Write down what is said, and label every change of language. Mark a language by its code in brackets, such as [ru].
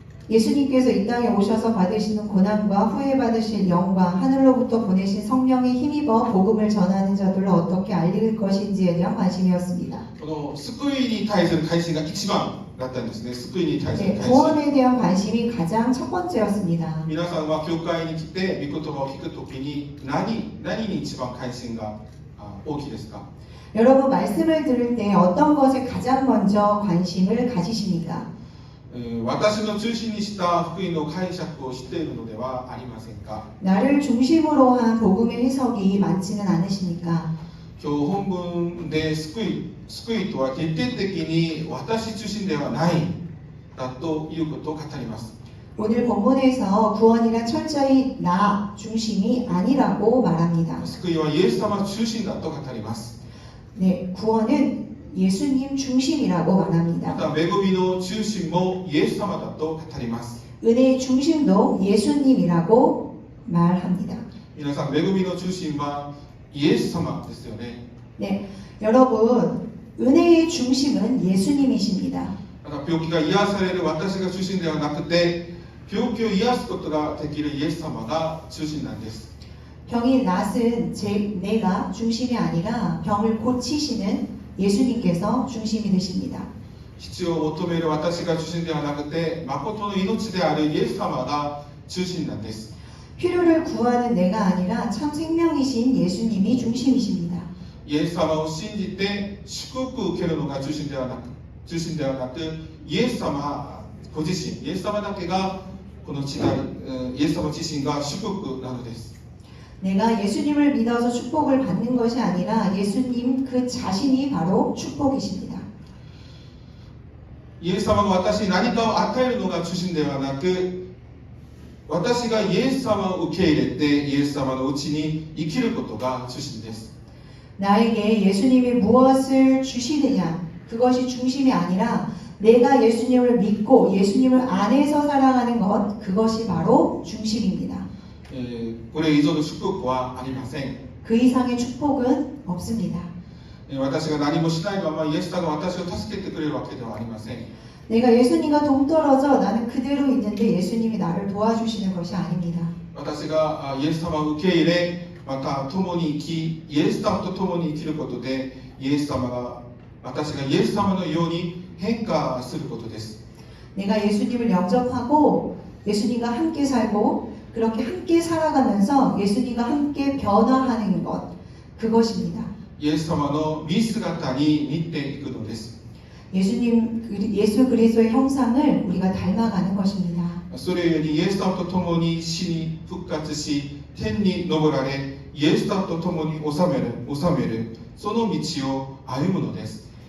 [ko] 예수님께서 이 땅에 오셔서 받으시는 고난과 후에 받으실 영광, 하늘로부터 보내신 성령에 힘입어 복음을 전하는 자들로 어떻게 알릴 것인지에 대한 관심이었습니다. [ja] この救いに対する関心が一番だったんですね。救いに対する [ko] 네, [ja] 関心。 [ko] 구원에 대한 관심이 가장 첫 번째였습니다. [ja] 皆さんは教会に来て御言葉を聞くときに何に一番関心が大きいですか？ [ko] 여러분 말씀을 들을 때 어떤 것에 가장 먼저 관심을 가지십니까? [ja] 私の中心にした福音の解釈を知っているのではありませんか？ [ko] 나를 중심으로 한 복음의 해석이 많지는 않으십니까? [ja] 今日本文で救いとは徹底的に私中心ではないだということを語ります。 [ko] 오늘 본문에서 구원이란 철저히 나 중심이 아니라고 말합니다. [ja] 救いはイエス様中心だと語ります。 [ko] 네, 구원은 예수님 중심이라고 [ja] ま [ko] 말합니다. [ja] た恵みの中心もイエス様だと語ります。 [ko] 은혜의 중심도 예수님이라고 말합니다. [ja] 皆さん、恵みの中心はイエス様ですよね。 [ko] 네, 여러분 은혜의 중심은 예수님이십니다. [ja] また病気が癒される私が中心ではなくて、病気を癒すことができるイエス様が中心なんです。 [ko] 병이 낫은 내가 중심이 아니라 병을 고치시는 예수님께서 중심이 되십니다. [ja] 必要を求める私が中心ではなくて、誠の命であるイエス様が中心なんです。 [ko] 필요를 구하는 내가 아니라 참 생명이신 예수님이 중심이십니다. [ja] イエス様を信じて祝福を受けるのが中心ではなく、イエス様ご自身、イエス様だけがこの時代、イエス様自身が祝福なのです。 [ko] 내가 예수님을 믿어서 축복을 받는 것이 아니라 예수님 그 자신이 바로 축복이십니다. [ja] イエス様が私に何かを与えるのが中心ではなく、私がイエス様を受け入れてイエス様のうちに生きることが中心です。 [ko] 나에게 예수님이 무엇을 주시느냐 그것이 중심이 아니라 내가 예수님을 믿고 예수님을 안에서 살아가는 것 그것이 바로 중심입니다. [ja] これ以上の祝福はありません。 [ko] 그 이상의 축복은 없습니다. [ja] 私が何もしないままイエス様が私を助けてくれるわけではありません。 [ko] 내가 예수님과 동떨어져 나는 그대로 있는데 예수님이 나를 도와주시는 것이 아닙니다. [ja] 私がイエス様を受け入れ、また共に生き、イエス様と共に生きることで、私がイエス様のように変化することです。 [ko] 내가 예수님을 영접하고 예수님과 함께 살고 그렇게 함께 살아가면서 예수님과 함께 변화하는 것 그것입니다. [ja] イエス様の見姿に似ていくのです。 [ko] 예수 그리스도의 형상을 우리가 닮아가는 것입니다. [ja] それゆえにイエス様と共に死に復活し、天に昇られ、イエス様と共に治める、その道を歩むのです。